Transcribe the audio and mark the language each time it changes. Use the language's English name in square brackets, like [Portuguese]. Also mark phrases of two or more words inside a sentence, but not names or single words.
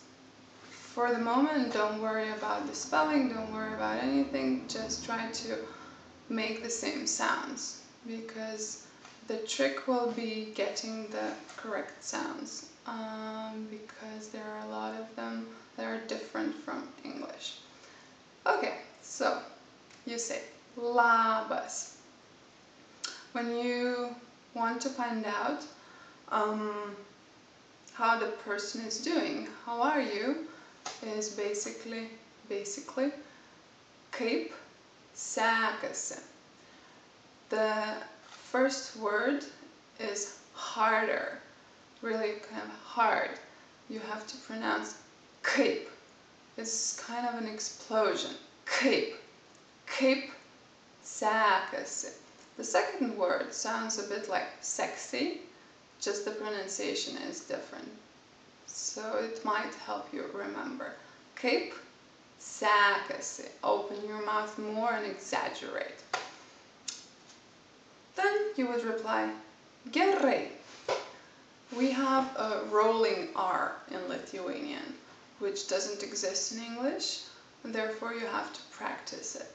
[English] For the moment, don't worry about the spelling, don't worry about anything, just try to make the same sounds, because the trick will be getting the correct sounds, because there are a lot of them that are different from English. Okay, so you say labas. When you want to find out how the person is doing, how are you, is basically [Lithuanian] kaip sekasi. [English] The first word is harder, really kind of hard. You have to pronounce kaip. It's kind of an explosion. [Lithuanian] Kaip sekasi. [English] The second word sounds a bit like sexy, just the pronunciation is different. So it might help you remember. [Lithuanian] Kaip sekasi. [English] Open your mouth more and exaggerate. Then you would reply gerai. We have a rolling R in Lithuanian, which doesn't exist in English, and therefore you have to practice it.